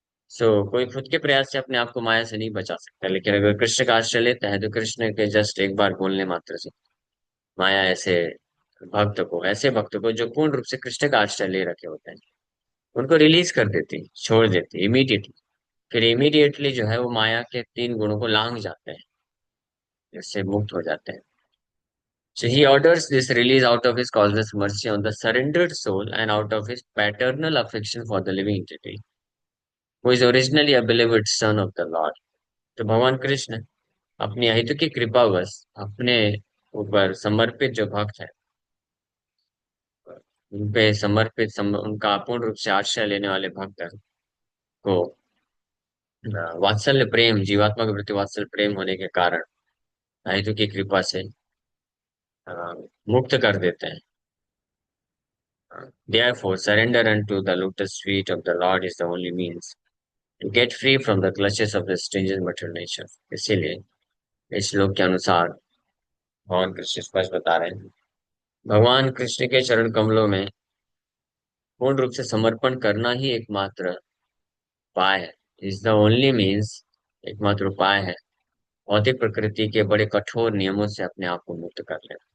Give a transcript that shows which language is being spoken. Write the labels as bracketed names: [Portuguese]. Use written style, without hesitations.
[Hindi] सो कोई खुद के प्रयास से अपने आप को माया से नहीं बचा सकता, लेकिन अगर कृष्ण का आश्रय लेता है तो कृष्ण के जस्ट एक बार बोलने मात्र से माया ऐसे भक्त को जो पूर्ण रूप से कृष्ण का आश्रय ले रखे होते हैं, उनको रिलीज कर देती, छोड़ देती इमीडिएटली। फिर इमीडिएटली जो है वो माया के तीन गुणों को लांग जाते हैं, इससे मुक्त हो जाते हैं। [English] So he orders this release out of his causeless mercy on the surrendered soul and out of his paternal affection for the living entity, who is originally a beloved son of the Lord. [Hindi] तो भगवान कृष्ण अपनी अहित की कृपावश अपने ऊपर समर्पित जो भक्त है, उन पे उनका पूर्ण रूप से आश्रय लेने वाले भक्त को वात्सल्य प्रेम, जीवात्मा के प्रति वात्सल्य प्रेम होने के कारण अहित की कृपा से अ, मुक्त कर देते हैं। [English] Therefore, surrender unto the lotus feet of the Lord is the only means to get free from the clutches of the stringent material nature. [Hindi] इसीलिए इस श्लोक के अनुसार भगवान कृष्ण स्पष्ट बता रहे हैं, भगवान कृष्ण के चरण कमलों में पूर्ण रूप से समर्पण करना ही एकमात्र उपाय है। [English] is the only means, [Hindi] एकमात्र उपाय है भौतिक प्रकृति के बड़े कठोर नियमों से अपने आप को मुक्त कर ले।